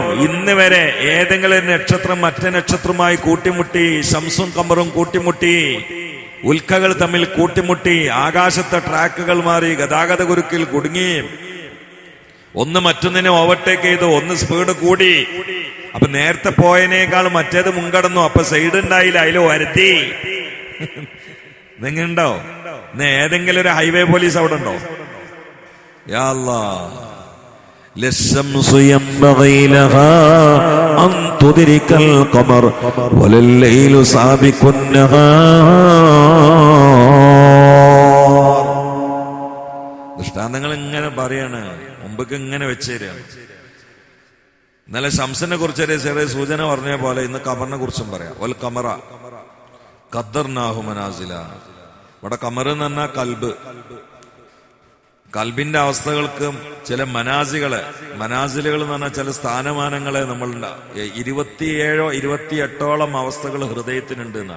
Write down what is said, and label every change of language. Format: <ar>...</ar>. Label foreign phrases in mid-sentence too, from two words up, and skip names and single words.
<ml>ഇന്ന് വരെ ഏതെങ്കിലും നക്ഷത്രം മറ്റേ നക്ഷത്രമായി കൂട്ടിമുട്ടി, ശംസും ഖമറും കൂട്ടിമുട്ടി, ഉൽക്കകൾ തമ്മിൽ കൂട്ടിമുട്ടി, ആകാശത്തെ ട്രാക്കുകൾ മാറി, ഗതാഗത കുരുക്കിൽ കുടുങ്ങി, ഒന്ന് മറ്റൊന്നിനെ ഓവർടേക്ക് ചെയ്തു, ഒന്ന് സ്പീഡ് കൂടി. അപ്പൊ നേരത്തെ പോയതിനേക്കാൾ മറ്റേത് മുൻകടന്നു, അപ്പൊ സൈഡ് ഉണ്ടായില്ല, അതിൽ വരുത്തി. നിങ്ങളുണ്ടോ? ഇന്ന് ഏതെങ്കിലും ഒരു ഹൈവേ പോലീസ് അവിടെ ഉണ്ടോ?</ml> <ar>يا الله. للشمس ينبغي لها أن تدرك القمر ولا الليل سابق النهار.</ar> <ml>ദൃഷ്ടാന്തങ്ങൾ ഇങ്ങനെ പറയാണ്, മുമ്പൊക്കെ ഇങ്ങനെ വെച്ചുതരാണ്. ഇന്നലെ ശംസിനെ കുറിച്ച് ചെറിയ സൂചന പറഞ്ഞ പോലെ ഇന്ന് ഖമറിനെ കുറിച്ചും പറയാം.</ml> <ar>والقمر قدرناه منازل.</ar> <ml>ഇവിടെ ഖമർ എന്ന് പറഞ്ഞാൽ കൽബ്. കൽബിന്റെ അവസ്ഥകൾക്കും ചില മനാസിലുകൾ എന്ന് പറഞ്ഞാൽ ചില സ്ഥാനമാനങ്ങളെ നമ്മൾ 27 28 അവസ്ഥകൾ ഹൃദയത്തിനുണ്ട് എന്നാണ്.</ml>